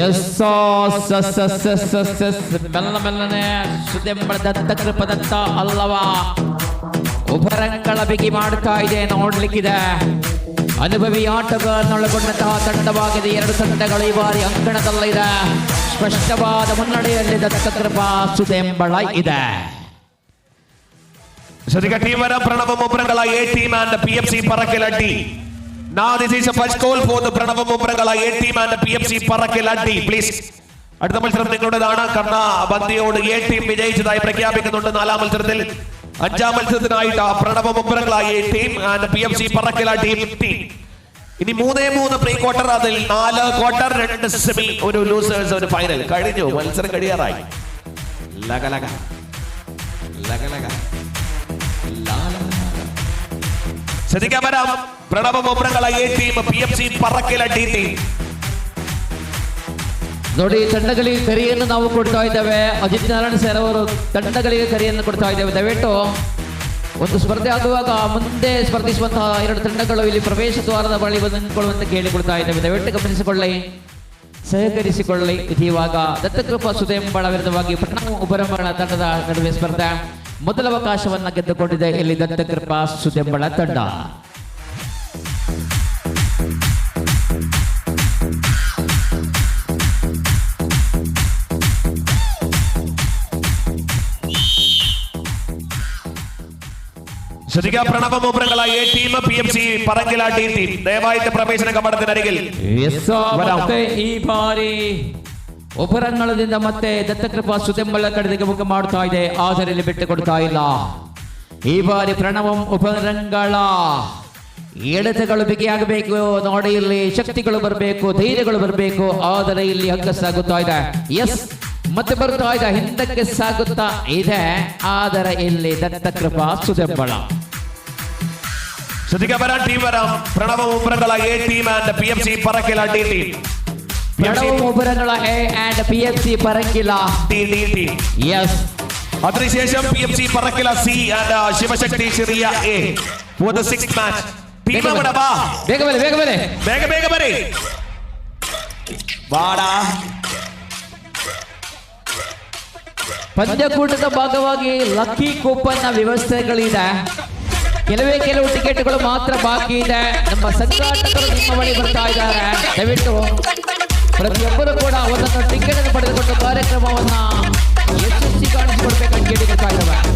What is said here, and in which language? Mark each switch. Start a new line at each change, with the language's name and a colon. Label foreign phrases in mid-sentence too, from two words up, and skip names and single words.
Kannada: ಮೆಲ್ಲನೆ ಸುದೆಂಬಳ ದತ್ತಕೃಪದತ್ತ ಅಲ್ಲವಾ ಉಭರಂಗಳ ಬಿಗಿ ಮಾಡ್ತಾ ಇದೆ. ನೋಡ್ಲಿಕ್ಕಿದೆ. ಅನುಭವಿ ಆಟಗಾರನೊಳಗೊಂಡಂತಹ ತಂಡವಾಗಿದೆ. ಎರಡು ತಂಡಗಳು ಈ ಬಾರಿ ಅಂಕಣದಲ್ಲಿದೆ. ಸ್ಪಷ್ಟವಾದ ಮುನ್ನಡೆಯಲ್ಲಿ ದತ್ತಕೃಪಾ ಸುದೆಂಬಳ ಇದೆ.
Malayalam: ശ്രദ്ധിക്കുക ടീം വരാം. പ്രണവ മുബ്രകല എ ടീം ആൻഡ് PFC പറക്കല ടീം.
English: Now this is a first call for the പ്രണവ മുബ്രകല എ ടീം ആൻഡ് PFC പറക്കല ടീം.
Malayalam: പ്ലീസ്, അടുത്ത മത്സരം നിങ്ങളുടേതാണ്. കർണാപതിയോട് എ ടീം വിജയിച്ചതായി പ്രഖ്യാപിക്കുന്നുണ്ട്. നാലാം മത്സരത്തിൽ അഞ്ചാം മത്സരത്തിനായിട്ട് പ്രണവ മുബ്രകല എ ടീം ആൻഡ് PFC പറക്കല ടീം. ഇനി 3 പ്രീ ക്വാർട്ടർ, അതിൽ 4 ക്വാർട്ടർ, 2 സെമി, ഒരു ലൂസേഴ്സ്, ഒരു ഫൈനൽ. കഴിഞ്ഞു, മത്സരം കഴിയാറായി. ലഗലഗ ലഗലഗ. ശ്രദ്ധിക്കാൻ വരാം. പ്രണവ മുബ്രകല എ ടീം, PFC പറക്കല ടീം.
Kannada: ನೋಡಿ, ತಂಡಗಳಿಗೆ ಕರೆಯನ್ನು ನಾವು ಕೊಡ್ತಾ ಇದ್ದೇವೆ. ಅಜಿತ್ ನಾರಾಯಣ ಸರ್ ಅವರು ತಂಡಗಳಿಗೆ ಕರೆಯನ್ನು ಕೊಡ್ತಾ ಇದ್ದೇವೆ. ದಯವಿಟ್ಟು ಒಂದು ಸ್ಪರ್ಧೆ ಆಗುವಾಗ ಮುಂದೆ ಸ್ಪರ್ಧಿಸುವಂತಹ 2 ತಂಡಗಳು ಇಲ್ಲಿ ಪ್ರವೇಶ ದ್ವಾರದ ಬಳಿ ನಿಂತ್ಕೊಳ್ಳುವಂತೆ ಕೇಳಿಕೊಳ್ತಾ ಇದ್ದೇವೆ. ದಯವಿಟ್ಟು ಗಮನಿಸಿಕೊಳ್ಳಿ, ಸಹಕರಿಸಿಕೊಳ್ಳಿ. ಇದು ಇವಾಗ ದತ್ತಕೃಪಾ ಸುದೆಂಬಳ ವಿರುದ್ಧವಾಗಿ ಪ್ರಣವ ಉಪರಂಬಳ ತಂಡದ ನಡುವೆ ಸ್ಪರ್ಧೆ. ಮೊದಲ ಅವಕಾಶವನ್ನ ಗೆದ್ದುಕೊಂಡಿದೆ ಇಲ್ಲಿ ದತ್ತಕೃಪಾ ಸುದೆಂಬಳ ತಂಡ.
Malayalam: ശ്രദ്ധിക്കുക, പ്രണവ മൂപ്പരങ്ങള എ ടീം PMC പറങ്കില ടി ടീം ദയവായിട്ട് പ്രവേശന കവാടത്തിനരികിൽ.
Kannada: ಈ ಬಾರಿ ಉಪರಂಗಳದಿಂದ ಮತ್ತೆ ದತ್ತಕೃಪಾ ಸುದೆಂಬಳ ಕಡೆಗೆ ಮುಖ ಮಾಡ್ತಾ ಇದೆ, ಆದರೆ ಇಲ್ಲಿ ಬಿಟ್ಟು ಕೊಡ್ತಾ ಇಲ್ಲ. ಈ ಬಾರಿ ಪ್ರಣವಂ ಉಪರಂಗಳ ಎಳೆತಗಳು ಬಿಗಿಯಾಗಬೇಕು, ನೋಡಿ ಇಲ್ಲಿ ಶಕ್ತಿಗಳು ಬರಬೇಕು, ಧೈರ್ಯಗಳು ಬರಬೇಕು, ಆದರೆ ಇಲ್ಲಿ ಹಗ್ಗ ಸಾಗುತ್ತಾ ಇದೆ. ಎಸ್, ಮತ್ತೆ ಬರ್ತಾ ಇದೆ, ಹಿಂದಕ್ಕೆ ಸಾಗುತ್ತಾ ಇದೆ, ಆದರೆ ಇಲ್ಲಿ ದತ್ತಕೃಪಾ ಸುದೆಂಬಳ.
Malayalam: ശ്രദ്ധിക്കുക, വരാൻ ടീം വരാം. പ്രണവ മൂപ്പരങ്ങള എ ടീം ആൻഡ് PMC പറങ്കില ടി ടീം. ಪ್ರಣವ ಮೂಪರಗಳ ಎ ಆ್ಯಂಡ್ PMC പറങ്കില ടി ടീം. യെസ്. അതിനുശേഷം PMC പറങ്കില C ആൻഡ് ശിവശക്തി ചെറിയ A
English: for the 6th match.
Malayalam: ടീം അവിടെ വാ,
Kannada: ಬೇಗ ಬನ್ನಿ, ಬೇಗ ಬನ್ನಿ, ಬೇಗ ಬೇಗ ಬನ್ನಿ, ವಾಡಾ. ಪಂದ್ಯಕೂಟದ ಭಾಗವಾಗಿ ಲಕ್ಕಿ ಕೂಪನ್ ವ್ಯವಸ್ಥೆಗಳಿದೆ. ಕೆಲವು ಟಿಕೆಟ್ಗಳು ಮಾತ್ರ ಬಾಕಿ ಇದೆ. ನಮ್ಮ ಸಂಘಾಟಕರು ನಿಮ್ಮ ಬಳಿ ಬರ್ತಾ ಇದ್ದಾರೆ. ದಯವಿಟ್ಟು ಪ್ರತಿಯೊಬ್ಬರು ಕೂಡ ಒಂದೊಂದು ಟಿಕೆಟ್ ಅನ್ನು ಪಡೆದುಕೊಂಡು ಕಾರ್ಯಕ್ರಮವನ್ನ ಯಶಸ್ವಿ ಕಾಣಿಸಿಕೊಡ್ಬೇಕಂತ ಕೇಳಿಕೊಳ್ತಾ ಇದ್ದೇವೆ.